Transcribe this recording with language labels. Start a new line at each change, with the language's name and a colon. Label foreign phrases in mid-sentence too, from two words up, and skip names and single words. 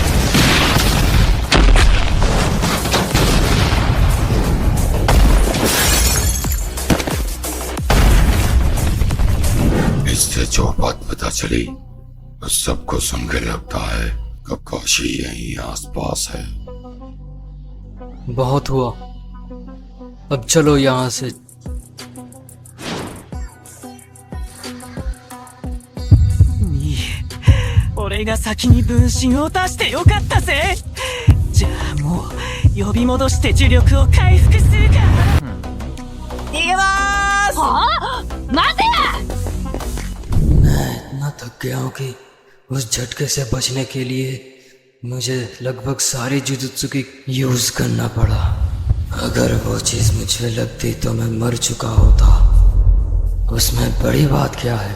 Hindi: इससे जो बात पता चली उस सबको सुन के लगता है ककाशी यहीं आसपास है। बहुत हुआ, अब चलो यहाँ से।
Japanese: 俺が先に分身を出してよかったぜ。じゃあもう呼び戻して呪力を回復するか。逃げまーす。はあ、待て。
Hindi: मैं इतना थक गया हूँ कि उस झटके से बचने के लिए मुझे लगभग सारी जुजुत्सु की यूज करना पड़ा। अगर वो चीज मुझे लगती तो मैं मर चुका होता। उसमें बड़ी बात क्या है?